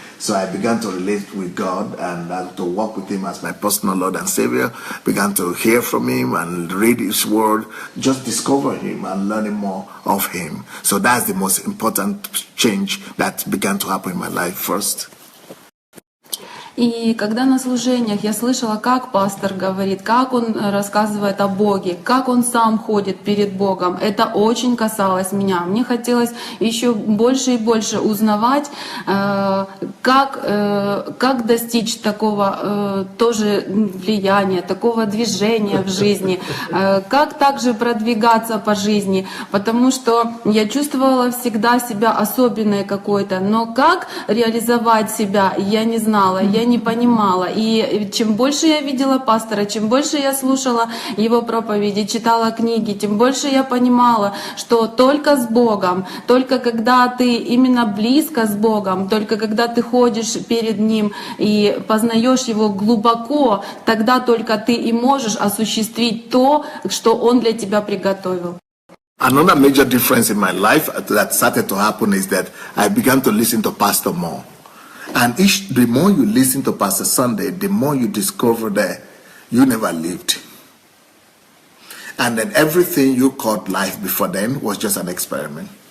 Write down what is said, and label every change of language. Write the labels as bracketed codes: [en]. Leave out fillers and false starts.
[en] So I began to relate with God and to walk with Him as my personal Lord and Savior, began to hear from Him and read His Word, just discover Him and learning more of Him. So that's the most important change that began to happen in my life first. [ru] И когда на служениях я слышала, как пастор говорит, как он рассказывает о Боге, как он сам ходит перед Богом, это очень касалось меня. Мне хотелось еще больше и больше узнавать, как достичь такого тоже влияния, такого движения в жизни, как также продвигаться по жизни, потому что я чувствовала всегда себя особенной какой-то, но как реализовать себя, я не знала, я не понимала. И чем больше я видела пастора, чем больше я слушала его проповеди, читала книги, тем больше я понимала, что только с Богом, только когда ты именно близко с Богом, только когда ты ходишь перед Ним и познаешь Его глубоко, тогда только ты и можешь осуществить то, что Он для тебя приготовил. [en] Another major difference in my life that started to happen is that I began to listen to Pastor more. And the more you listen to Pastor Sandei, the more you discover that you never lived. And then everything you called life before then was just an experiment.